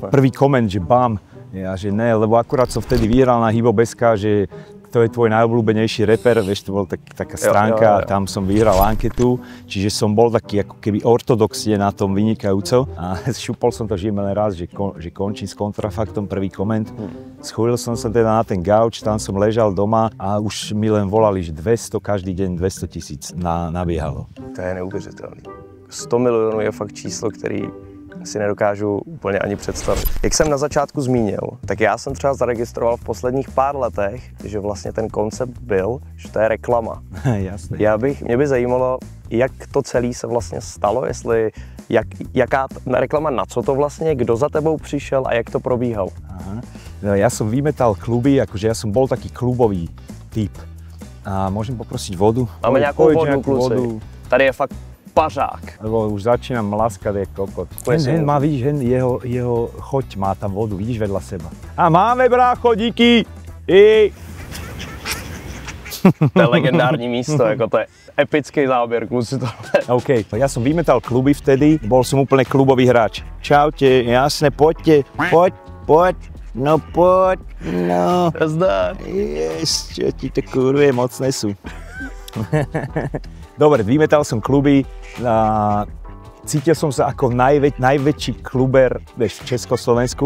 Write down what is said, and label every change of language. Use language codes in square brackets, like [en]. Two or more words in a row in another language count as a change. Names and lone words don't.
[sk] Prvý koment, že bam, ja, že ne, lebo akurát som vtedy vyhral na Hybo.sk, že to je tvoj najobľúbenejší reper, vieš, to bola taká stránka, tam som vyhral anketu, čiže som bol taký ako keby ortodoxne na tom vynikajúco a šupol som to žijeme len raz, že končím s kontrafaktom, prvý koment. Schúlil som sa teda na ten gauč, tam som ležal doma a už mi len volali, že 200, každý deň 200 000 nabiehalo. [cs] To je neuvěřitelný. 100 milionů je fakt číslo, který si nedokážu úplně ani představit. Jak jsem na začátku zmínil, tak já jsem třeba zaregistroval v posledních pár letech, že vlastně ten koncept byl, že to je reklama. Jasné. Mě by zajímalo, jak to celé se vlastně stalo, jestli jaká reklama, na co to vlastně, kdo za tebou přišel a jak to probíhalo. Aha. No, [sk] ja som vymetal kluby, akože ja som bol taký klubový typ. A môžem poprosiť vodu? Máme nejakú vodu, [cs] kluci. Tady je fakt pařák. [sk] Lebo už začínam laskať, jak kokot. Hen má, vidíš, jeho choď má tam vodu, vidíš, vedľa seba. [cs] A máme, brácho, díky! To je legendární místo, jako to je epický záběr, kluci to. [sk] OK, ja som vymetal kluby vtedy, bol som úplne klubový hráč. Čaute, jasne, poďte, poď. No poď, no. Zdar. Yes, čo ti to kurve mocné sú. Dobre, vymetal som kluby a cítil som sa ako najväčší kluber, vieš, v Československu.